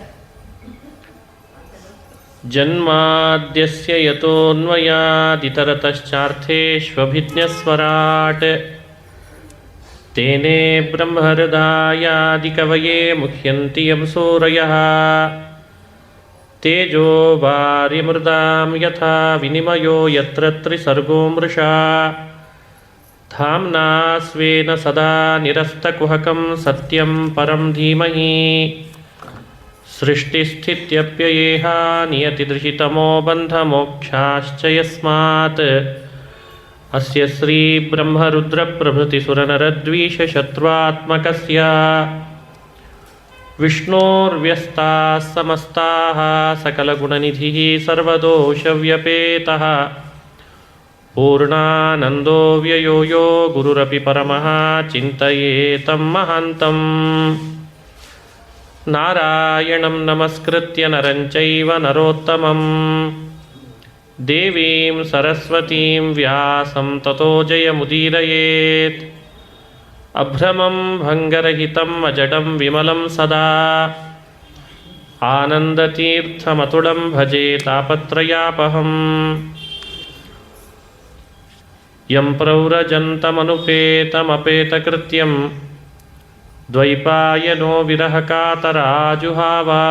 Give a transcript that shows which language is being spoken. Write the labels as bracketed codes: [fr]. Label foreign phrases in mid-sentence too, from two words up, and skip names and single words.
[sa] ಜನ್ಮಾದ್ಯಸ್ಯ ಯತೋನ್ಮಯಾದಿತರತಶ್ಚಾರ್ಥೇಷ್ವಭಿಜ್ಞಸ್ವರಾಟ್ ತೇನೇ ಬ್ರಹ್ಮಹೃದಾಯಾದಿಕವಯೇ ಮುಹ್ಯಂತಿ ಯಂ ಸೂರಯಃ. ತೇಜೋ ವಾರ್ಯಮೃದಾಂ ಯಥಾ ವಿನಿಮಯೋ ಯತ್ರ ತ್ರಿಸರ್ಗೋ ಮೃಷಾ ಧಾಮ್ನಾ ಸ್ವೇನ ಸದಾ ನಿರಸ್ತಕುಹಕಂ ಸತ್ಯಂ ಪರಂ ಧೀಮಹಿ. ಸೃಷ್ಟಿಸ್ಥಿತ್ಯಪ್ಯಯೇಹ ನಿಯತಿದೃಶಿತಮೋ ಬಂಧಮೋಕ್ಷಾಶ್ಚ ಯಸ್ಮಾತ್ ಅಸ್ಯ ಶ್ರೀ ಬ್ರಹ್ಮರುದ್ರಪ್ರಭೃತಿಸುರನರದ್ವೀಷಶತ್ರುತ್ಮಕಸ್ಯ ವಿಷ್ಣೋರ್ವ್ಯಸ್ತಾಃ ಸಮಸ್ತಾಃ ಸಕಲಗುಣನಿಧಿಃ ಸರ್ವದೋಷವ್ಯಪೇತಃ ಪೂರ್ಣಾನಂದೋ ವ್ಯಯೋ ಯೋ ಗುರುರಪಿ ಪರಮಃ ಚಿಂತಯೇತಂ ಮಹಾಂತಂ. ನಾರಾಯಣಂ ನಮಸ್ಕೃತ್ಯ ನರಂ ಚೈವ ನರೋತ್ತಮಂ ದೇವೀಂ ಸರಸ್ವತೀಂ ವ್ಯಾಸಂ ತತೋ ಜಯಮುದೀರಯೇತ್. ಅಭ್ರಮಂ ಭಂಗರಹಿತಂ ಅಜಡಂ ವಿಮಲಂ ಸದಾ ಆನಂದತೀರ್ಥಮತುಳಂ ಭಜೆ ತಾಪತ್ರಯಾಪಹಂ. ಯಂ ಪ್ರವ್ರಜಂತಮನುಪೇತಮಪೇತಕೃತ್ಯಂ ದ್ವೈಪಾಯನೋ ವಿರಹಕಾತರಾಜುಹಾವ.